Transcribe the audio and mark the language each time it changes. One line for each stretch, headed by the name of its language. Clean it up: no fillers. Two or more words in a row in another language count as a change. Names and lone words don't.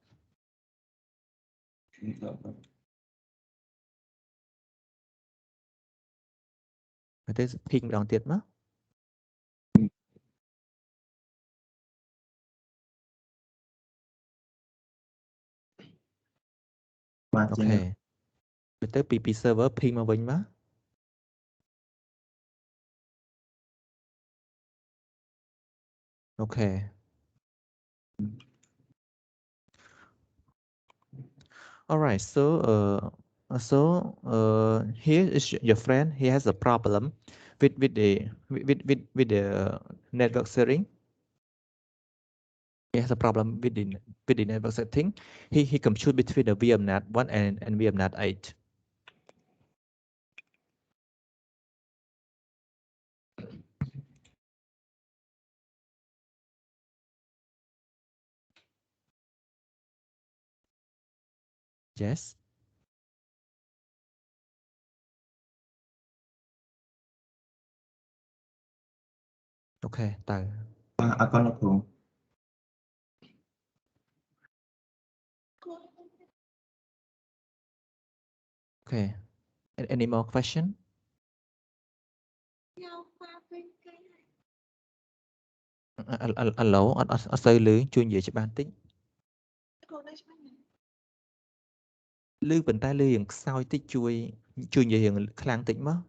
Khmer: ហើយទៅ ping ម្ដងទៀតមកអូខេទៅពី
English: server ping
Khmer: មកវិញមក
English: អូខេ alright so here is your friend he has a problem with the network sharing he has a problem with the network setting he compute between the VMNAT 1 and VMNAT 8 yes okay
Khmer: តើ អរគុណលោកគ្រូ
English: okay any more question
Khmer: ឥឡូវអត់សូវឮជួយនិយាយច្បាស់តិចឮប៉ុន្តែឮយ៉ាងខ្សោយតិចជួយនិយាយយ៉ាងខ្លាំងតិចមក